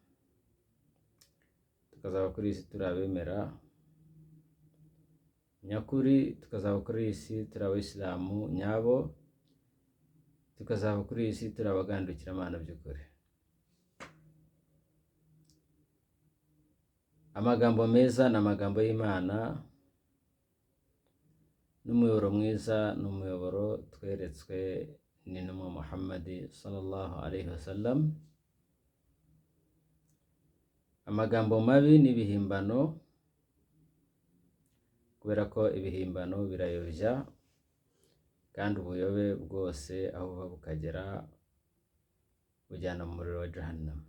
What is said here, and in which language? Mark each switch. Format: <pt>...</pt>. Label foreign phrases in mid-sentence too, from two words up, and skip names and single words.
<rw>tukazaba kuri iyi si turi abemera nyakuri, tukazaba kuri iyi si turi abayisilamu nyabo, tukazaba kuri iyi si turi abagandukiramana by'ukuri. Amagambo meza ni amagambo y'Imana, n'umuyoboro mwiza ni umuyoboro tweretswe n'intumwa Muhammad</rw> <ar>صلى الله عليه وسلم.</ar> <rw>Amagambo mabi n'ibihimbano, kubera ko ibihimbano birayobya kandi ubuyobe bwose aho buva bukagera bujyana mu muriro wa Jahannam.</rw>